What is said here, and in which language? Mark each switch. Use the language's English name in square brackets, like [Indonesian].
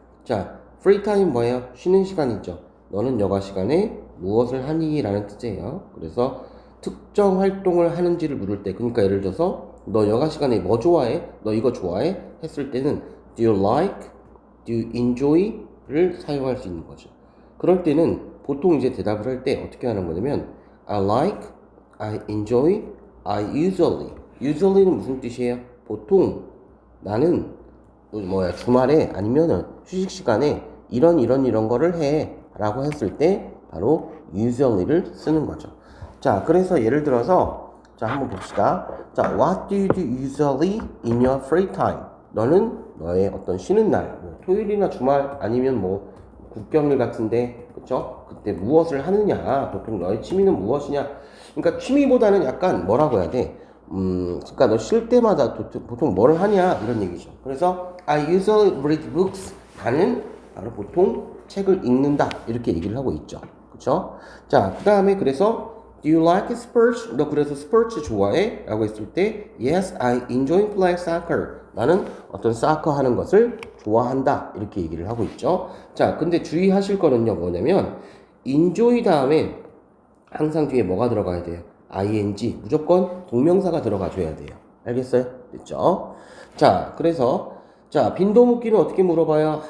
[Korean] 자, free time 뭐예요? 쉬는 시간이죠. 너는 여가 시간에 무엇을 하니? 라는 뜻이에요. 그래서 특정 활동을 하는지를 물을 때, 그러니까 예를 들어서 너 여가 시간에 뭐 좋아해? 너 이거 좋아해? 했을 때는 [English] do you like? [Korean] do you enjoy? 를 사용할 수 있는 거죠. 그럴 때는 보통 이제 대답을 할 때 어떻게 하는 거냐면 [English] I like, I enjoy, I usually. [Korean] usually는 무슨 뜻이에요? 보통 나는 주말에 아니면은 휴식 시간에 이런 거를 해 라고 했을 때 바로 usually를 쓰는 거죠. 자, 그래서 예를 들어서 자, 한번 봅시다. [English] 자, what do you do usually in your free time? [Korean] 너는 너의 어떤 쉬는 날, 뭐 토요일이나 주말 아니면 뭐 국경일 같은데, 그쵸? 그때 무엇을 하느냐? 보통 너의 취미는 무엇이냐? 그러니까 취미보다는 약간 뭐라고 해야 돼? 그러니까 너 쉴 때마다 보통 뭐를 하냐? 이런 얘기죠. [English] 그래서 I usually read books. [Korean] 나는 바로 보통 책을 읽는다. 이렇게 얘기를 하고 있죠. 그쵸? 자, 그 다음에 그래서 [English] Do you like sports? [Korean] 너 그래서 스포츠 좋아해? 라고 했을 때 [English] Yes, I enjoy playing soccer. [Korean] 나는 어떤 사커 하는 것을 좋아한다. 이렇게 얘기를 하고 있죠. 자, 근데 주의하실 거는요, 뭐냐면 enjoy 다음에 항상 뒤에 뭐가 들어가야 돼요? [English] ing. [Korean] 무조건 동명사가 들어가줘야 돼요. 알겠어요? 됐죠? 자, 그래서 자, 빈도 묻기는 어떻게 물어봐요?